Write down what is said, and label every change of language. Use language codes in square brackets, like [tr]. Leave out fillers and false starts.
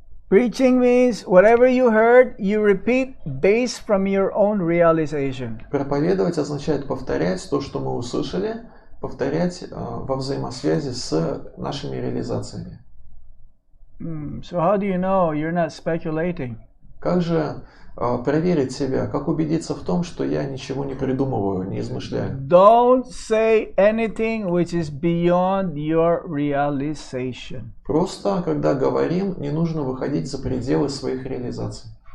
[en] Preaching means whatever you heard, you repeat based from your own realization. [ru] Проповедовать означает повторять то, что мы услышали, повторять во взаимосвязи с нашими реализациями. [en] So how do you know you're not speculating? [ru] Как же проверить себя? Как убедиться в том, что я ничего не придумываю, не измышляю? [en] Don't say anything which is beyond your realization. [ru] Просто, когда говорим, не нужно выходить за пределы своих реализаций.